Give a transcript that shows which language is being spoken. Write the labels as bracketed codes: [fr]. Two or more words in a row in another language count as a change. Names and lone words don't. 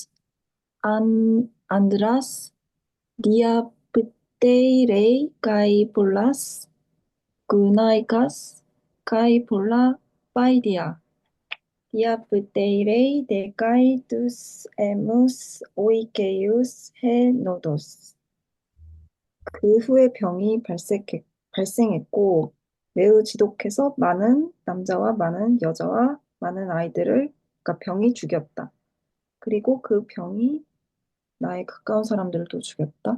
[el] ἄνδρας διαφθείρει καὶ πολλὰς γυναῖκας καὶ πολλὰ παιδία διαφθείρει δὲ καὶ δύο ἐμοὺς οἰκείους ἡ νόσος. [ko] 그 후에 발생했고 매우 지독해서 많은 남자와 많은 여자와 많은 아이들을, 그러니까 병이 죽였다. 그리고 그 병이 나의 가까운 사람들도 죽였다.